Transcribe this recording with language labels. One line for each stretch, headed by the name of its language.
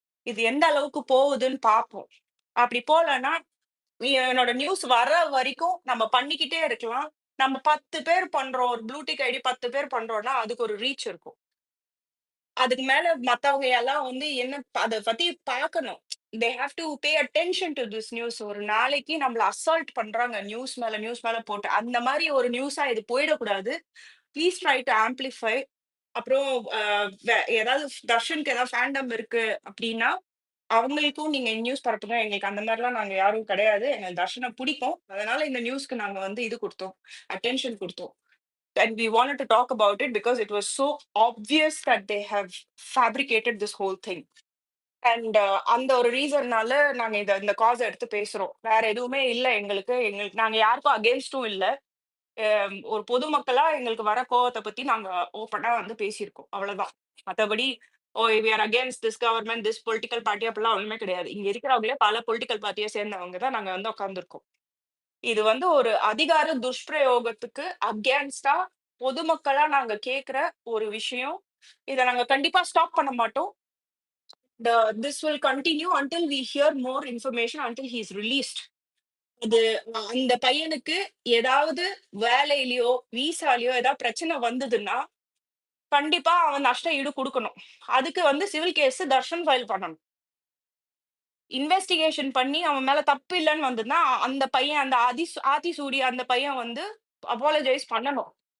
Tamil: இது எந்த அளவுக்கு போகுதுன்னு பார்ப்போம். அப்படி போலன்னா என்னோட நியூஸ் வர வரைக்கும் நம்ம பண்ணிக்கிட்டே இருக்கலாம். நம்ம 10 பேர் பண்றோம், ஒரு ப்ளூடிக் ஐடி 10 பேர் பண்றோம்னா அதுக்கு ஒரு ரீச் இருக்கும். அதுக்கு மேல மத்தவங்க எல்லாம் வந்து என்ன அதை பத்தி பார்க்கணும்.
English: they have to pay attention to this news.
Tamil: ஒரு நாளைக்கு நம்மள அசால்ட் பண்றாங்க நியூஸ் மேல போட்டு. அந்த மாதிரி ஒரு நியூஸா இது போயிடக்கூடாது.
English: Please try to amplify.
Tamil: அப்புறம் ஏதாவது தர்ஷனுக்கு ஏதாவது ஃபேண்டம் இருக்கு அப்படின்னா அவங்களுக்கும் நீங்க நியூஸ் பரப்புங்க. எங்களுக்கு அந்த மாதிரிலாம் நாங்க யாரும் கிடையாது. எங்களுக்கு தர்ஷனை பிடிக்கும். அதனால இந்த நியூஸ்க்கு நாங்க வந்து இது கொடுத்தோம், அட்டென்ஷன் கொடுத்தோம்.
English: And we wanted to talk about it because it was so obvious that they have fabricated this whole thing.
Tamil: And அந்த ஒரு ரீசன்னால நாங்க இந்த காஸ் எடுத்து பேசுறோம். வேற எதுவுமே இல்ல எங்களுக்கு. நாங்க யாருக்கும் அகெயின்ஸ்டும் இல்ல. ஒரு பொதுமக்களா எங்களுக்கு வர கோவத்த பத்தி நாங்க ஓப்பனா வந்து பேசியிருக்கோம். அவ்வளவுதான். மத்தபடி
English: we are against this government, this political party
Tamil: அப்படிலாம் ஒண்ணுமே கிடையாது. இங்க இருக்கிறவங்களே பல பொலிட்டிக்கல் பார்ட்டியை சேர்ந்தவங்க தான் நாங்க வந்து உட்கார்ந்துருக்கோம். இது வந்து ஒரு அதிகார துஷ்பிரயோகத்துக்கு அகேன்ஸ்டா பொதுமக்களா நாங்க கேக்குற ஒரு விஷயம். இத நாங்க கண்டிப்பா ஸ்டாப் பண்ண மாட்டோம்.
English: This will continue until we hear more information, until he is released.
Tamil: அது அந்த பையனுக்கு ஏதாவது வேலையிலயோ விசாலயோ ஏதாவது பிரச்சனை வந்ததுன்னா கண்டிப்பா அவன் நஷ்ட ஈடு கொடுக்கணும். அதுக்கு வந்து சிவில் கேஸ் தர்ஷன் ஃபைல் பண்ணணும். இன்வெஸ்டிகேஷன் பண்ணி அவன் மேல தப்பு இல்லைன்னு வந்ததுன்னா அந்த பையன் அந்த ஆதிசூடி அந்த பையன் வந்து அப்பாலஜைஸ் பண்ணணும்.